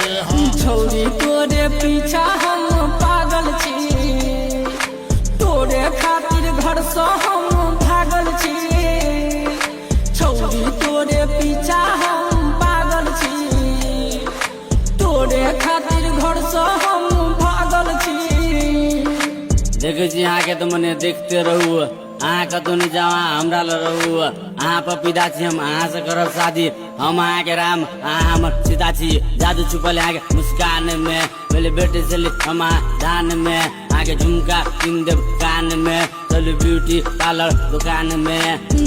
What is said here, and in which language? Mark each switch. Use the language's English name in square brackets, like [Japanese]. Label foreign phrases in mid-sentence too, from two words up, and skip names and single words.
[Maithili] छौरी तोरे पीछा हम पागल छी तोरे खातिर घर से हम भागल छी छौरी तोरे पीछा हम पागल छी तोरे खातिर घर से हम भागल छी देखे छी अहाँ के तो मने देखते रहू अहाँ कतौ नहीं जाओ हमरा ल रहू अहाँ पपीता छी हम अहाँ से करब शादी हम अहाँ के राम अहाँ हमर सीता छी जादू छुपल अहाँ के मुस्कान में पहले बेटे चले हम धान में अहाँ के झुमका किन देब कान में चलू [English] beauty parlour [Maithili] दुकान में